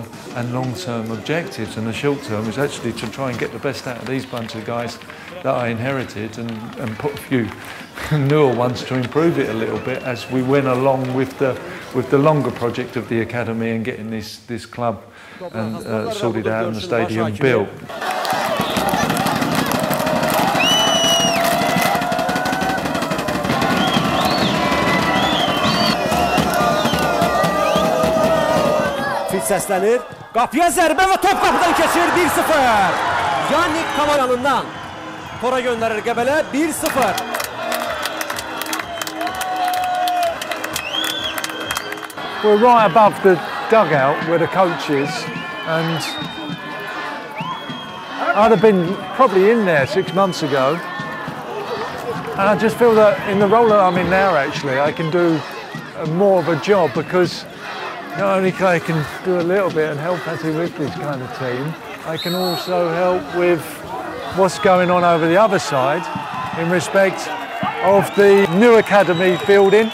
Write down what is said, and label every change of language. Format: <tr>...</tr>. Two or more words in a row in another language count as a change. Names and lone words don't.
<en>and long-term objectives, and the short-term is actually to try and get the best out of these bunch of guys that I inherited and put a few newer ones to improve it a little bit as we went along with the longer project of the academy and getting this club and sorted out and the stadium built.</en> <az>Səslənir. Qapıya zərbə və top qapıdan keçir 1-0. Yannick Kamal yanından tora göndərir Qəbələ 1-0.</az> <en>We're right above the dugout where the coach is, and I'd have been probably in there 6 months ago, and I just feel that in the role that I'm in now actually I can do more of a job, because not only can I do a little bit and help Patty with this kind of team, I can also help with what's going on over the other side in respect of the new academy building.</en>